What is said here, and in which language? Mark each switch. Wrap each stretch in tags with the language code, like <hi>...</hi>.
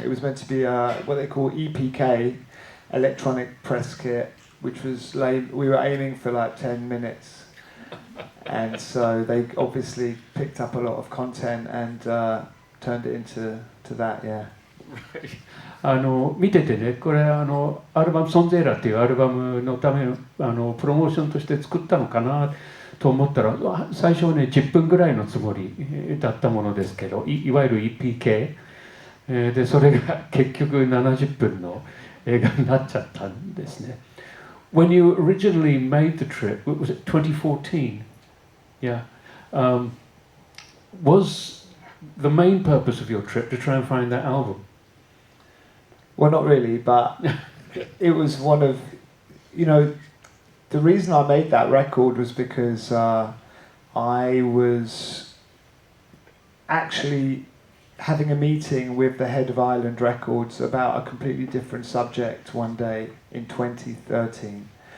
<en>It was meant to be what they call EPK, electronic press kit, which was we were aiming for like 10 minutes. And so they obviously picked up a lot of content and turned it into that, yeah.</en> <ja>見ててね、これアルバム「ソンゼーラ」っていうアルバムのためのプロモーションとして作ったのかなと思ったら、最初はね10分ぐらいのつもりだったものですけど、いわゆる EPK で、それが結局70分の映画になっちゃったんですね。</ja> <en>When you originally made the trip, was it 2014? Yeah. Was the main purpose of your trip to try and find that album? Well, not really, but it was one of, the reason I made that record was because I was actually having a meeting with the head of Island Records about a completely different subject one day in 2013.</en>